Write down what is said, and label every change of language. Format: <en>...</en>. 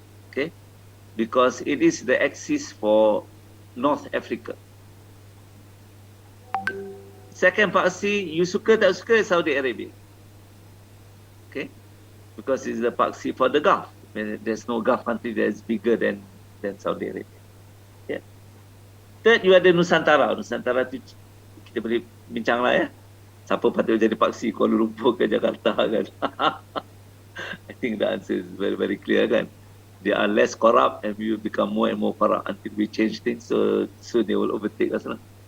<en>Okay. Because it is the axis for North Africa. Second paksi, you</en> <ms>suka tak suka,</ms> <en>Saudi Arabia. Okay, because it's the paksi for the Gulf. There's no Gulf country that is bigger than Saudi Arabia. Yeah. Third, you ada Nusantara.</en> <ms>Nusantara tu kita boleh bincang lah ya. Siapa patut jadi paksi Kuala Lumpur ke Jakarta kan?</ms> <en>I think the answer is very clear kan. They are less corrupt and we will become more and more corrupt until we change things, so they will overtake us lah.</en>